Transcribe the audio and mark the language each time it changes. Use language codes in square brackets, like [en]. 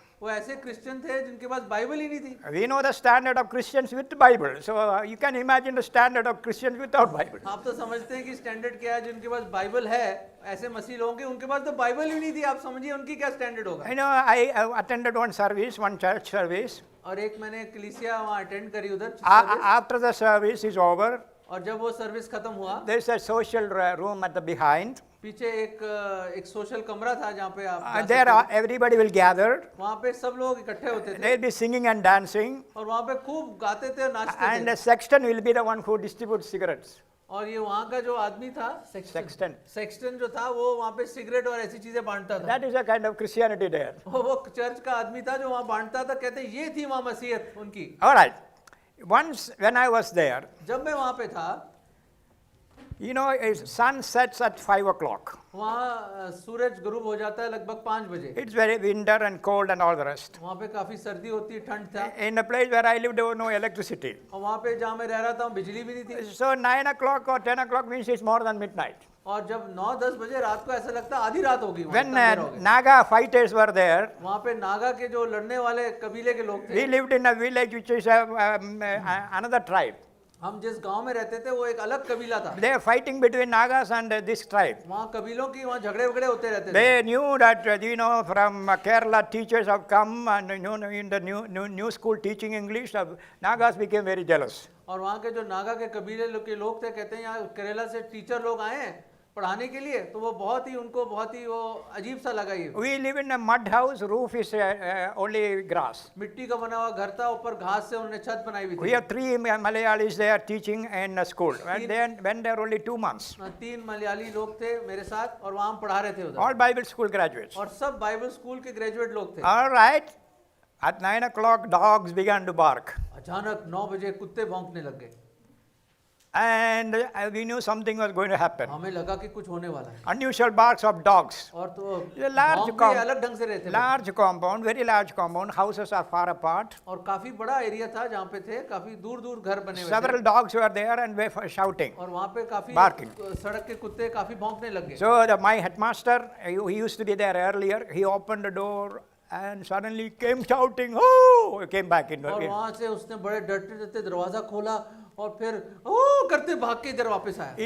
[hi] वो ऐसे क्रिश्चियन थे जिनके पास बाइबल ही नहीं थी। [en] We know the standard of Christians with Bible. So you can imagine the standard of Christians without Bible. [hi] आप तो समझते हैं कि स्टैंडर्ड क्या है, जिनके पास बाइबल है, ऐसे मसीह लोगों के उनके पास तो बाइबल ही नहीं थी। आप समझिए उनकी क्या स्टैंडर्ड होगा। [en] I attended one church service. [hi] और एक मैंने कलीसिया वहाँ अटेंड करी उधर। [en] After the service is over, [hi] और जब वो सर्विस खत्म हुआ, [en] there is a social room at the behind. [hi] पीछे एक सोशल कमरा था जहाँ पे आप [en] There everybody will gather. [hi] वहाँ पे सब लोग इकट्ठे होते थे [en] They'll be singing and dancing. [hi] और वहाँ पे खूब गाते थे और नाचते [en] And [hi] थे। [en] the sexton will be the one who distributes cigarettes. [hi] और ये वहाँ का जो आदमी था सेक्सटन जो था वो वहाँ पे सिगरेट और ऐसी चीजें बांटता था। [en] That is a kind of Christianity there. [hi] वो चर्च का आदमी था जो वहाँ बांटता था। कहते ये थी वहाँ मसीहत उनकी। [en] All right. Once when I was there, [hi] जब मैं वहाँ पे था, [en] sun sets at 5 o'clock. [hi] वहाँ सूरज गुरूब हो जाता है लगभग 5 बजे। [en] It's very winter and cold and all the rest. [hi] वहाँ पे काफी सर्दी होती है, ठंड था। [en] In the place where I lived, there was no electricity. [hi] और वहाँ पे जहाँ मैं रह रहा था बिजली भी नहीं थी। [en] So 9 o'clock or 10 o'clock means it's more than midnight. [hi] और जब 9-10 बजे रात को ऐसा लगता आधी रात होगी। [en] When Naga fighters were there, [hi] वहाँ पे नागा के जो लड़ने वाले कबीले के लोग थे। [en] we lived in a village which is another tribe. [hi] हम जिस गांव में रहते थे वो एक अलग कबीला था। [en] They are fighting between Nagas and this tribe. [hi] वहाँ कबीलों की वहाँ झगड़े होते रहते थे। [en] They knew that from Kerala teachers have come and in the new school teaching English, Nagas became very jealous. [hi] और वहाँ के जो नागा के कबीले के लोग थे, कहते हैं यहाँ केरला से टीचर लोग आए हैं पढ़ाने के लिए, तो वो उनको बहुत ही वो अजीब सा लगा। ये [en] We live in a mud house, roof is only grass. [hi] मिट्टी का बना हुआ घर था, ऊपर घास से उन्होंने छत बनाई हुई थी। [en] We have 3 Malayalis there teaching in a school when they are only 2 months. [hi] 3 Malayali लोग थे मेरे साथ और वहाँ हम पढ़ा रहे थे उधर। [en] All Bible school graduates. [hi] और सब बाइबल स्कूल के ग्रेजुएट लोग थे। [en] All right. At 9 o'clock, dogs began to bark. [hi] अचानक 9 बजे कुत्ते भौंकने लग गए। [en] And we knew something was going to happen. [hi] हमें लगा कि कुछ होने वाला है। [en] Unusual barks of dogs. [hi] और तो अलग ढंग से रहते थे। [en] Large compound, very large compound. Houses are far apart. [hi] और काफी बड़ा एरिया था जहाँ पे थे, काफी दूर घर बने हुए थे। [en] Several dogs were there and were shouting. [hi] और वहाँ पे काफी [en] barking. [hi] सड़क के कुत्ते काफी भौंकने लग गए। [en] So my headmaster, he used to be there earlier. He opened the door and suddenly came shouting, "Oh!" He came back in. [hi] और वहाँ से उसने बड़े डरते दरवाजा खोला और फिर ओ करते भाग के इधर वापस आया।